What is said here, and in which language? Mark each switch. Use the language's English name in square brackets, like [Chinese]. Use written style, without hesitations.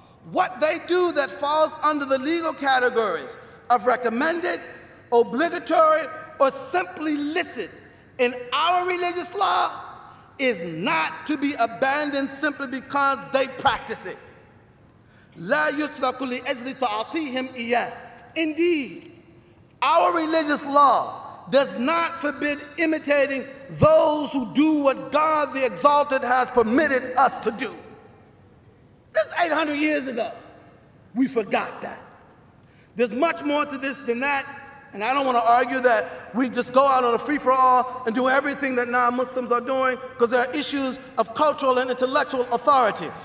[English] What they do that falls under the legal categories of recommended, obligatory, or simply licit in our religious law is not to be abandoned simply because they practice it. [Arabic] لا يترك لأجل تعاطيهم إياه. [English] Indeed, our religious law does not forbid imitating those who do what God the Exalted has permitted us to do. That's 800 years ago. We forgot that. There's much more to this than that, and I don't want to argue that we just go out on a free-for-all and do everything that non-Muslims are doing, because there are issues of cultural and intellectual authority.